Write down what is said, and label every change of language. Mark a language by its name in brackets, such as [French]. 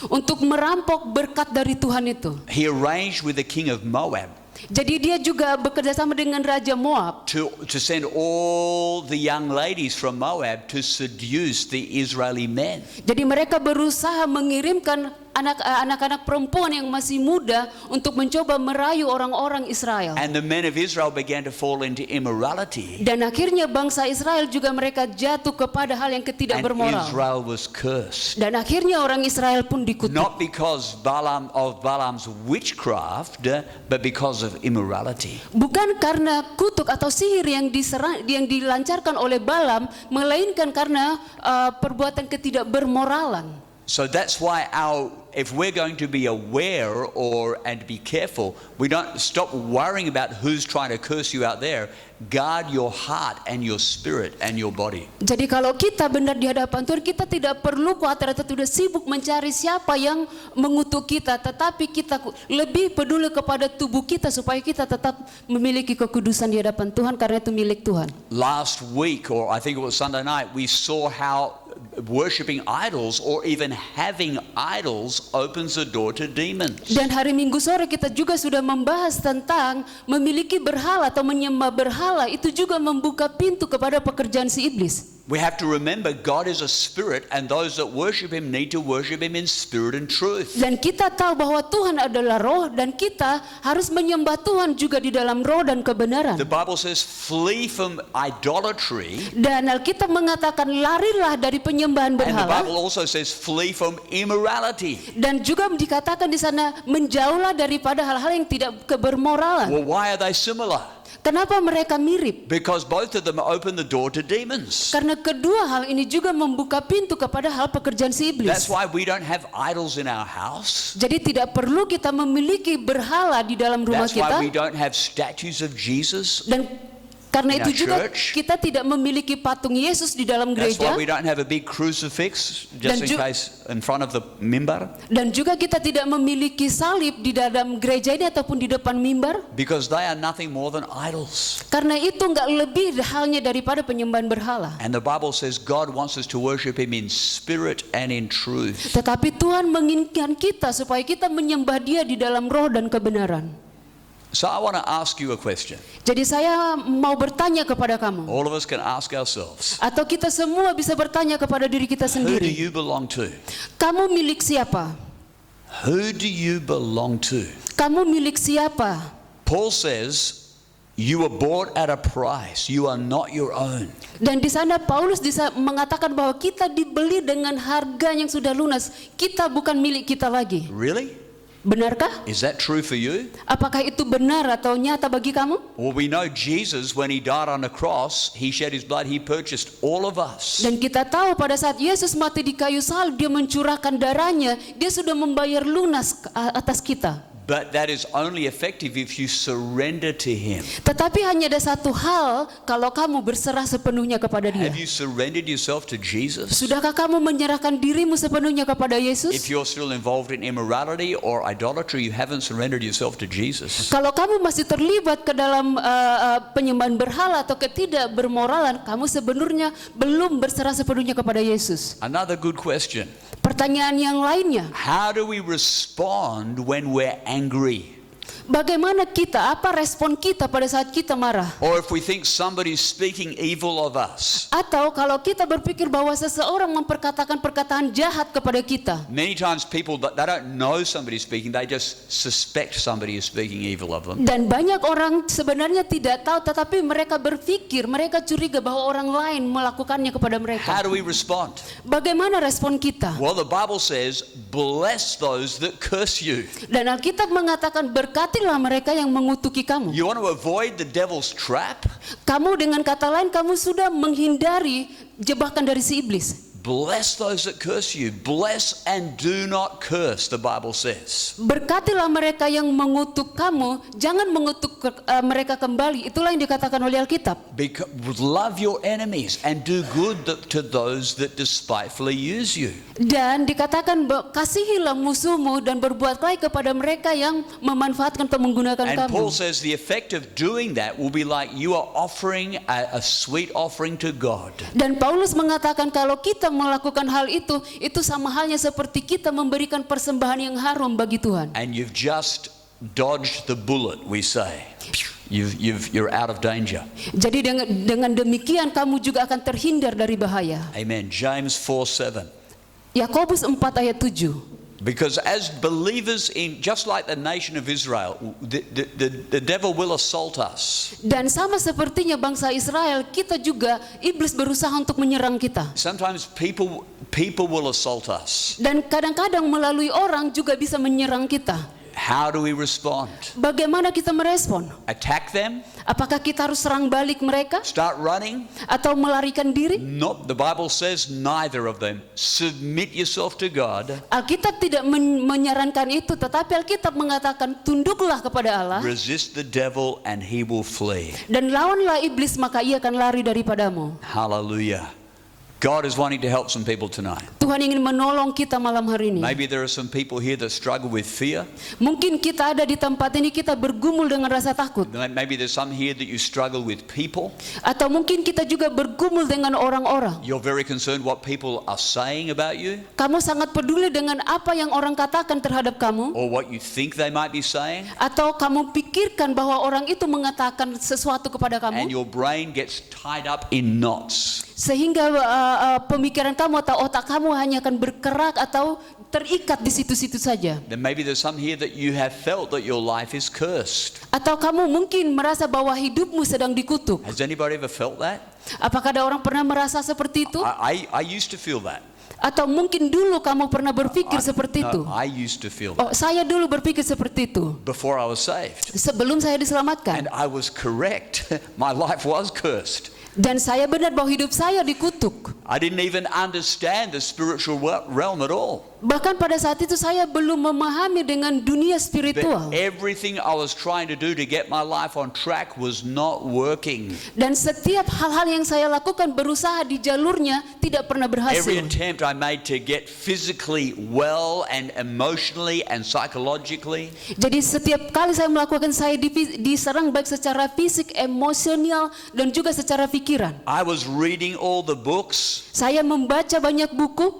[Indonesian] untuk merampok berkat dari Tuhan itu. [English] He arranged with the king of Moab [Indonesian] Jadi dia juga bekerja sama dengan Raja Moab [English] to send all the young ladies from Moab to seduce the Israeli men. [Indonesian] Jadi mereka berusaha mengirimkan anak-anak perempuan yang masih muda untuk mencoba merayu orang-orang Israel. [English] And the men of Israel began to fall into immorality. [Indonesian] Dan akhirnya bangsa Israel juga mereka jatuh kepada hal yang tidak [English] And [Indonesian] bermoral. [English] Israel was cursed. [Indonesian] Dan akhirnya orang Israel pun dikutuk. [English] Not because Balaam's witchcraft, but because of immorality. [Indonesian] Bukan karena kutuk atau sihir yang dilancarkan oleh Balaam, melainkan karena perbuatan ketidakbermoralan. [English] So that's why our if we're going to be aware and be careful, we don't stop worrying about who's trying to curse you out there. Guard your heart and your spirit and your body. [Indonesian] Jadi kalau kita benar di hadapan Tuhan, kita tidak perlu khawatir atau tidak sibuk mencari siapa yang mengutuk kita, tetapi kita lebih peduli kepada tubuh kita supaya kita tetap memiliki kekudusan di hadapan Tuhan karena itu milik Tuhan. [English] Last week, or I think it was Sunday night, we saw how worshipping idols or even having idols opens the door to demons. [Indonesian] Dan hari Minggu sore kita juga sudah membahas tentang memiliki berhala atau menyembah berhala, itu juga membuka pintu kepada pekerjaan si iblis. [English] We have to remember God is a spirit, and those that worship Him need to worship Him in spirit and truth. [Indonesian] Dan kita tahu bahwa Tuhan adalah roh dan kita harus menyembah Tuhan juga di dalam roh dan kebenaran. [English] The Bible says, flee from idolatry. [Indonesian] Dan Alkitab mengatakan larilah dari penyembahan [English] And the [Indonesian] berhala. [English] Bible also says, flee from immorality. [Indonesian] Dan juga dikatakan di sana menjauhlah daripada hal-hal yang tidak kebermoralan. [English] Well, why are they similar? [Indonesian] Kenapa mereka mirip? [English] Because both of them open the door to demons. [Indonesian] Karena kedua hal ini juga membuka pintu kepada hal pekerjaan si [English] That's why we don't have idols in our house. [Indonesian] Jadi tidak perlu kita memiliki berhala di dalam rumah [English] That's why we [Indonesian] kita. [English] don't have statues of Jesus. [Indonesian] Dan karena [English] In [Indonesian] itu [English] our [Indonesian] juga [English] church. [Indonesian] kita tidak memiliki patung Yesus di dalam [English] That's why we don't have a big crucifix just in [Indonesian] Dan [English] case in front of the mimbar. [Indonesian] Dan juga kita tidak memiliki salib di dalam gereja ini ataupun di depan mimbar. [English] Because they are nothing more than idols. [Indonesian] Karena itu nggak lebih halnya daripada penyembahan berhala. [English] And the Bible says God wants us to worship Him in spirit and in truth. [Indonesian] Tetapi Tuhan menginginkan kita supaya kita menyembah Dia di dalam roh dan kebenaran. [English] So I want to ask you a question. [Indonesian] Jadi saya mau bertanya kepada kamu, [English] All of us can ask ourselves, [Indonesian] atau kita semua bisa bertanya kepada diri kita [English] who do [Indonesian] sendiri. [English] you belong to? [Indonesian] Kamu milik siapa? [English] Who do you belong to? [Indonesian] Kamu milik siapa? [English] Paul says, you were bought at a price. You are not your own. [Indonesian] Dan di sana Paulus mengatakan bahwa kita dibeli dengan harga yang sudah lunas. Kita bukan milik kita lagi. [English] Really? [Indonesian] Benarkah? [English] Is that true for you? [Indonesian] Apakah itu benar atau nyata bagi kamu? [English] Well, we know Jesus, when He died on the cross, He shed His blood, He purchased all of us. [Indonesian] Dan kita tahu pada saat Yesus mati di kayu salib, Dia mencurahkan darahnya, Dia sudah membayar lunas atas kita. [English] But that is only effective if you surrender to Him. [Indonesian] Tetapi hanya ada satu hal, kalau kamu berserah sepenuhnya kepada Dia. [English] Have you surrendered yourself to Jesus? [Indonesian] Sudahkah kamu menyerahkan dirimu sepenuhnya kepada [English] If [Indonesian] Yesus? [English] you're still involved in immorality or idolatry, you haven't surrendered yourself to Jesus. [Indonesian] Kalau kamu masih terlibat ke dalam penyembahan berhala atau ketidak bermoralan, kamu sebenarnya belum berserah sepenuhnya kepada Yesus. [English] Another good question. [Indonesian] Pertanyaan yang lainnya, [English] How do we respond when we're angry? [Indonesian] bagaimana kita, apa respon kita pada saat kita marah? [English] Or if we think somebody's speaking evil of us? [Indonesian] Atau kalau kita berpikir bahwa seseorang memperkatakan perkataan jahat kepada kita. [English] Many times people, they don't know somebody's speaking, they just suspect somebody is speaking evil of them. [Indonesian] Dan banyak orang sebenarnya tidak tahu, tetapi mereka berpikir, mereka curiga bahwa orang lain melakukannya kepada mereka. [English] How do we respond? [Indonesian] Bagaimana respon kita? [English] Well, the Bible says, bless those that curse you. [Indonesian] Dan Alkitab mengatakan berkatilah mereka yang mengutuki kamu. [English] You want to avoid the devil's trap? [Indonesian] Kamu dengan kata lain kamu sudah menghindari jebakan dari si iblis. [English] Bless those that curse you. Bless and do not curse, the Bible says. [Indonesian] Berkatilah mereka yang mengutuk kamu, jangan mengutuk mereka kembali. Itulah yang dikatakan oleh Alkitab. [English] Love your enemies and do good to those that despitefully use you. [Indonesian] Dan dikatakan kasihilah musuhmu dan berbuat baik kepada mereka yang memanfaatkan atau menggunakan [English] And [Indonesian] kamu. [English] Paul says the effect of doing that will be like you are offering a sweet offering to God. [Indonesian] Dan Paulus mengatakan kalau kita melakukan hal itu sama halnya seperti kita memberikan persembahan yang harum bagi Tuhan. [English] And you've just dodged the bullet, we say. You're out of danger. [Indonesian] Jadi dengan demikian kamu juga akan terhindar dari bahaya. [English] Amen. James 4:7. [Indonesian] Yakobus 4 ayat 7. [English] Because as believers in, just like the nation of Israel, the devil will assault us. [Indonesian] Dan sama sepertinya bangsa Israel, kita juga iblis berusaha untuk menyerang kita. [English] Sometimes people will assault us. [Indonesian] Dan kadang-kadang melalui orang juga bisa menyerang kita. [English] How do we respond? [Indonesian] Bagaimana kita merespon? [English] Attack them? [Indonesian] Apakah kita harus serang balik mereka [English] Start running? [Indonesian] atau melarikan diri? [English] Not. The Bible says neither of them. Submit yourself to God. [Indonesian] Alkitab tidak menyarankan itu, tetapi Alkitab mengatakan tunduklah kepada Allah [English] Resist the devil and he will flee. [Indonesian] dan lawanlah iblis maka ia akan lari daripadamu. [English] Hallelujah. God is wanting to help some people tonight. [Indonesian] Tuhan ingin menolong kita malam hari ini. [English] Maybe there are some people here that struggle with fear. [Indonesian] Mungkin kita ada di tempat ini kita bergumul dengan rasa takut. [English] Maybe there's some here that you struggle with people. [Indonesian] Atau mungkin kita juga bergumul dengan orang-orang. [English] You're very concerned what people are saying about you [Indonesian] Kamu sangat peduli dengan apa yang orang katakan terhadap kamu. [English] or what you think they might be saying, [Indonesian] Atau kamu pikirkan bahwa orang itu mengatakan sesuatu kepada [English] and [Indonesian] kamu. [English] your brain gets tied up in knots. [Indonesian] Sehingga pemikiran kamu atau otak kamu hanya akan bergerak atau terikat di situ-situ saja. [English] Then maybe there's some here that you have felt that your life is cursed. [Indonesian] Atau kamu mungkin merasa bahwa hidupmu sedang dikutuk. [English] Has anybody ever felt that? [Indonesian] Apakah ada orang pernah merasa seperti itu? [English] I used to feel that. [Indonesian] Atau mungkin dulu kamu pernah berpikir seperti itu? [English] I used to feel [Indonesian] Oh, [English] that [Indonesian] saya dulu berpikir seperti itu. [English] before I was saved. [Indonesian] Sebelum saya diselamatkan. [English] And I was correct. My life was cursed. [Indonesian] Dan saya benar bahwa hidup saya dikutuk. [English] I didn't even understand the spiritual realm at all. [Indonesian] Bahkan pada saat itu saya belum memahami dengan dunia spiritual. [English] But everything I was trying to do to get my life on track was not working. [Indonesian] Dan setiap hal-hal yang saya lakukan berusaha di jalurnya tidak pernah [English] Every [Indonesian] berhasil. [English] attempt I made to get physically well and emotionally and psychologically, [Indonesian] Jadi setiap kali saya melakukan, saya diserang baik secara fisik, emosional, dan juga secara pikiran. [English] I was reading all the books, [Indonesian] Saya membaca banyak buku,